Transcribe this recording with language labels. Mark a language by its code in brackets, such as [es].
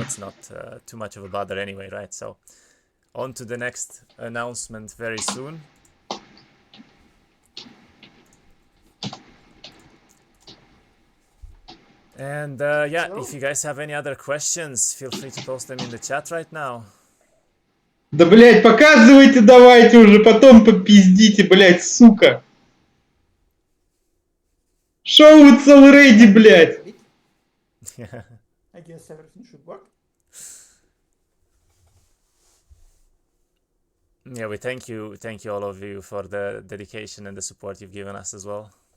[en] It's not too much of a bother anyway, right? So on to the next announcement very soon. And if you guys have any other questions, feel free to post them in the chat right now. [ru] Да, блядь, показывайте давайте уже, потом попиздите, блядь, сука. [en] Show it's already, блядь. I guess everything should work. Yeah, we thank you all of you for the dedication and the support you've given us as well.